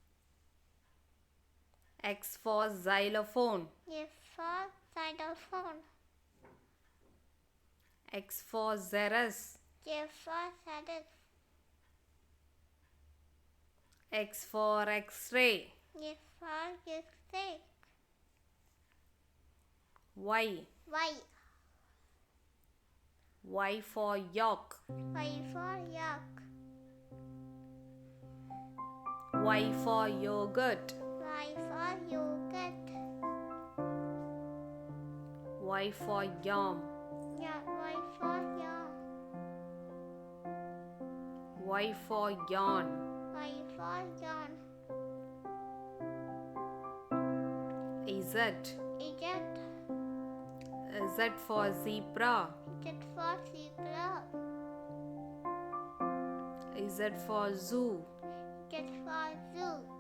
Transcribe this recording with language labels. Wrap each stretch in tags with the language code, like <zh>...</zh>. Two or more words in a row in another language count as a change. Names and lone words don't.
<en>X for Xylophone. X for Xylophone. X for Xerus. X for Xerus. X for X-ray. X for X-ray. Y. Y. Y for York. Y for York. Y for Yogurt. Y for Yogurt. Y for Yam. Y for Yarn. Y for Yarn. Y for Yarn. Z. Z. Z for Zebra. Z for Zebra. Z for Zoo. Z for Zoo.</en>